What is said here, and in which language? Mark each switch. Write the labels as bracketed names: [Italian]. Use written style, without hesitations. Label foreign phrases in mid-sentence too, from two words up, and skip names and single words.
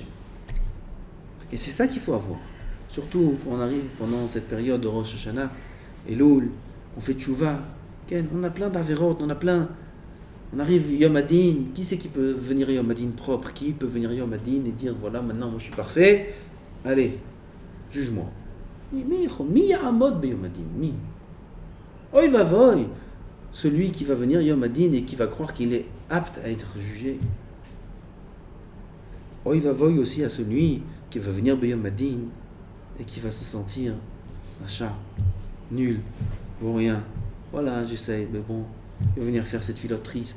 [French] Et c'est ça qu'il faut avoir. Surtout quand on arrive pendant cette période de Rosh Hashanah, Elul, on fait tchouva. On a plein d'averot, on arrive [Hebrew] יום הדין. [French] Qui c'est qui peut venir [Hebrew] יום הדין [French] propre? Qui peut venir [Hebrew] יום הדין [French] et dire voilà, maintenant moi je suis parfait, allez, juge-moi. [Hebrew] מי יעמוד ביום הדין, מי. אוי ואבוי, [French] celui qui va venir [Hebrew] יום הדין [French] et qui va croire qu'il est apte à être jugé. [Hebrew] אוי ואבוי [French] aussi à celui qui va venir [Hebrew] יום הדין [French] et qui va se sentir machin, nul, ou rien. Voilà, j'essaye, mais bon, il va venir faire cette filote triste.